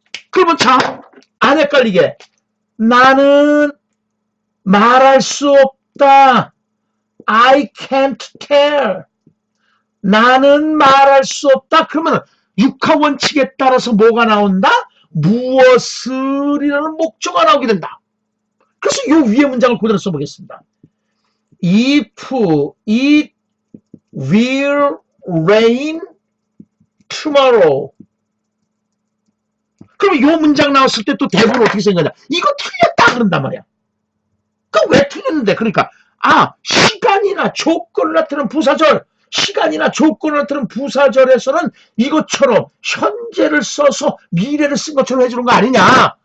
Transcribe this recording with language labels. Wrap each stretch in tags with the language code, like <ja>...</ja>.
<ko>그러면 참 안 헷갈리게 나는 말할 수 없다.</ko> <en>I can't tell.</en> <ko>나는 말할 수 없다. 그러면 육하 원칙에 따라서 뭐가 나온다? 무엇을이라는 목조가 나오게 된다. 그래서 이 위에 문장을 그대로 써보겠습니다.</ko> <en>If it will rain tomorrow.</en> <ko>그럼 이 문장 나왔을 때 또 대부분 어떻게 생각하냐? 이거 틀렸다 그런단 말이야. 그럼 왜 틀렸는데? 그러니까 시간이나 조건을 나타내는 부사절, 시간이나 조건을 나타내는 부사절에서는 이것처럼 현재를 써서 미래를 쓴 것처럼 해주는 거 아니냐?</ko>